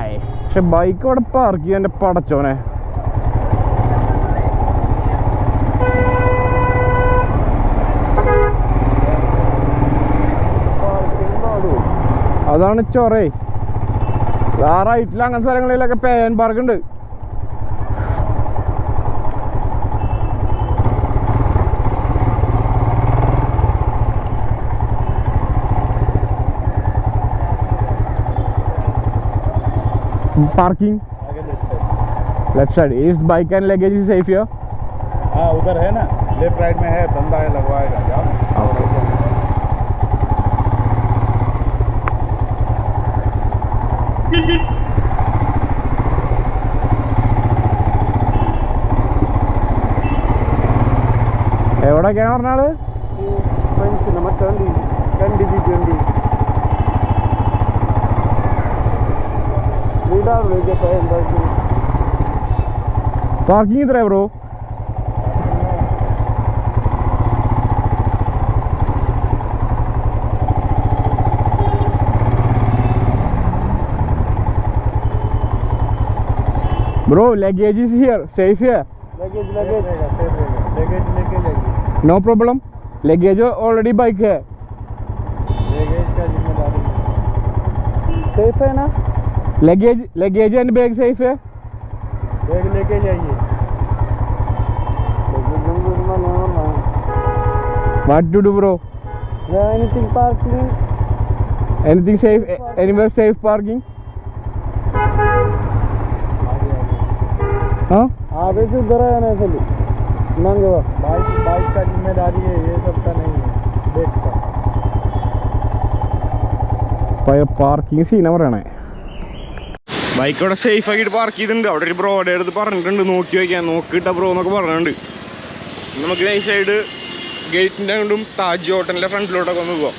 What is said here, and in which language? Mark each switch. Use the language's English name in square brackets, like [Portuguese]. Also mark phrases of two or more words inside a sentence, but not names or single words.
[Malayalam] പക്ഷെ ബൈക്ക് അവിടെ പാർക്ക് ചെയ്യാൻ എൻ്റെ പടച്ചോനെ. അതാണ് ചൊറേ. ആ റൈറ്റിൽ അങ്ങനെ സ്ഥലങ്ങളിലൊക്കെ പേൻ പാർക്ക് ഉണ്ട്. [English] parking left side. is bike and luggage is safe here? [Hindi] हाँ, उधर है ना, लेफ्ट राइट में है, बंदा है, लगवाएगा. जाओ. [Malayalam] എവിടെയൊക്കെയാണ് പറഞ്ഞാൽ മറ്റേ വണ്ടി പാർക്കിംഗ് ഇത്രയാ ബ്രോ? [English] Bro, luggage is here. Safe here. [Hindi] Luggage लेके जाइए. [English] No problem. Luggage already bike है. [Hindi] Luggage का जिम्मेदारी. Safe है ना? [English] luggage and bag safe [Hindi] है? बैग लेके जाइए। [English] What to do, bro? Anything parking? Anything safe? Anywhere safe parking? [Hindi] हाँ? आगे से उधर है ना चलो। नंगा बाइक का जिम्मेदारी है, ये सब का नहीं है, बैग का। [Malayalam] പാർക്കിംഗ് സീനാ പറയണേ. ബൈക്ക് അവിടെ സേഫ് ആക്കിയിട്ട് പാർക്ക് ചെയ്തിട്ടുണ്ട്. അവിടെ ഒരു ബ്രോയുടെ അടുത്ത് പറഞ്ഞിട്ടുണ്ട് നോക്കി വയ്ക്കാൻ, നോക്കിയിട്ട ബ്രോ എന്നൊക്കെ പറഞ്ഞിട്ടുണ്ട്. നമുക്ക് ഈ സൈഡ് ഗേറ്റിൻ്റെ കൊണ്ടും താജ് ഹോട്ടലിൻ്റെ ഫ്രണ്ടിലോട്ടൊക്കെ ഒന്ന് പോവാം.